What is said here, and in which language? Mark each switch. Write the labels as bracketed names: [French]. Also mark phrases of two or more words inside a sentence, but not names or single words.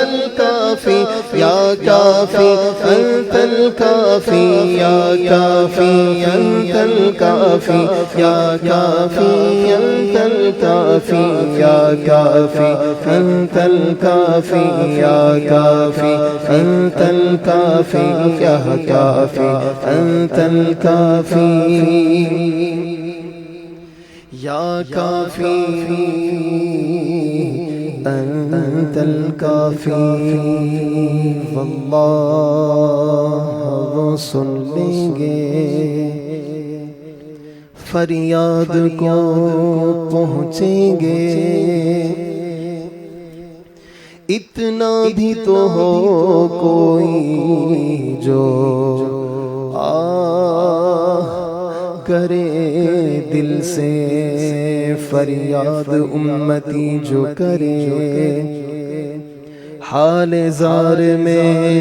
[Arabic] الکافی، کافی یا کافی انت الکافی یا کافی انت الکافی یا کافی انت الکافی یا کافی انت الکافی یا کافی انت الکافی یا کافی انت الکافی یا کافی انت الکافی واللہ [Urdu] وہ سن لیں گے فریاد کو پہنچیں گے اتنا بھی تو ہو کوئی جو کرے دل سے فریاد امتی جو کرے حال زار میں